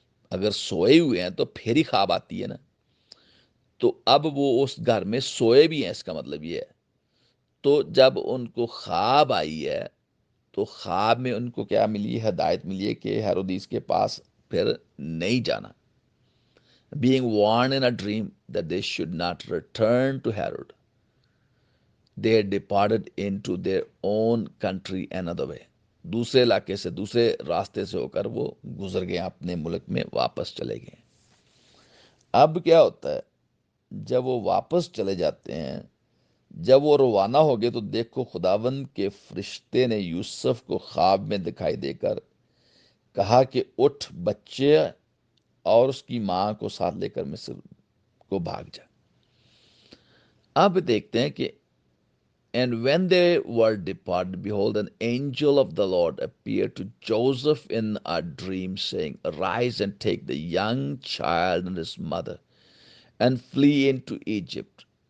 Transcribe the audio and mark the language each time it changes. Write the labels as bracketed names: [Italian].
[Urdu] اگر سوئے ہوئے ہیں تو پھر ہی خواب آتی ہے نا. تو اب وہ اس گھر میں سوئے بھی ہیں، اس کا مطلب یہ ہے. تو جب ان کو خواب آئی ہے تو خواب میں ان کو کیا ملی؟ ہدایت ملی ہے کہ ہیرودیس کے پاس پھر نہیں جانا. [English] being warned in a dream that they should not return to Herod, they departed into their own country another way. [Urdu] دوسرے علاقے سے، دوسرے راستے سے ہو کر وہ گزر گئے، اپنے ملک میں واپس چلے گئے. اب کیا ہوتا ہے جب وہ واپس چلے جاتے ہیں؟ جب وہ روانہ ہو گئے تو دیکھو خداوند کے فرشتے نے یوسف کو خواب میں دکھائی دے کر کہا کہ اٹھ، بچے اور اس کی ماں کو ساتھ لے کر مصر کو بھاگ جا. اب دیکھتے ہیں کہ [English] And when they were departed, behold, an angel of the Lord appeared to Joseph in a dream, saying, Arise and take the young child and his mother, and flee into Egypt.